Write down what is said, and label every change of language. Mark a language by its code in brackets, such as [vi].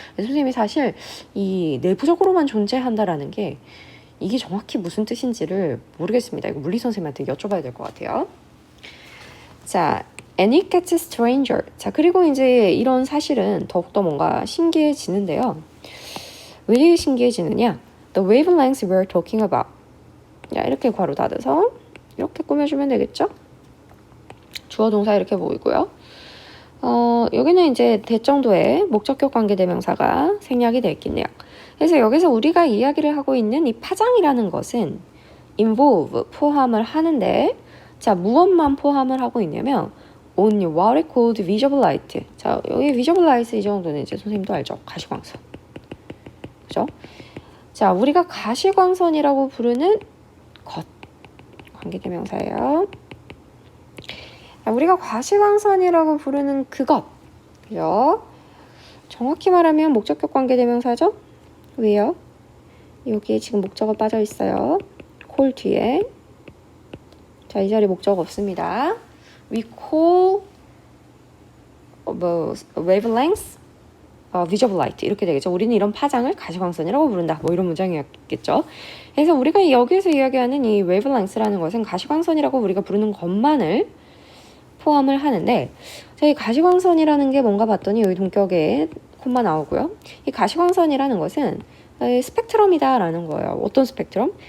[ko] 선생님이 사실 이 내부적으로만 존재한다라는 게 이게 정확히 무슨 뜻인지를 모르겠습니다. 이거 물리 선생님한테 여쭤봐야 될 것 같아요. 자, [en] And it gets stranger. [ko] 자, 그리고 이제 이런 사실은 더욱더 뭔가 신기해지는데요. 왜 신기해지느냐? [en] The wavelengths we're talking about. [ko] 야, 이렇게 괄호 닫아서 이렇게 꾸며주면 되겠죠? 주어 동사 이렇게 보이고요. 여기는 이제 대정도의 목적격 관계대명사가 생략이 되어 있겠네요. 그래서 여기서 우리가 이야기를 하고 있는 이 파장이라는 것은 involve, 포함을 하는데, 자, 무엇만 포함을 하고 있냐면 [en] on what is called visible light. [ko] 자, 여기 visible light 이 정도는 이제 선생님도 알죠? 가시광선. 그죠? 자, 우리가 가시광선이라고 부르는 것. 관계대명사예요. 자, 우리가 가시광선이라고 부르는 그것. 그죠? 정확히 말하면 목적격 관계대명사죠? 왜요? 여기에 지금 목적어 빠져 있어요. call 뒤에. 자, 이 자리 목적 없습니다. [en] We call wavelengths visible light [ko] 이렇게 되겠죠. 우리는 이런 파장을 가시광선이라고 부른다. 뭐 이런 문장이었겠죠. 그래서 우리가 여기서 이야기하는 이 wavelengths라는 것은 가시광선이라고 우리가 부르는 것만을 포함을 하는데, 이 가시광선이라는 게 뭔가 봤더니 여기 동격에 콤마 나오고요. 이 가시광선이라는 것은 스펙트럼이다라는 거예요. 어떤 스펙트럼?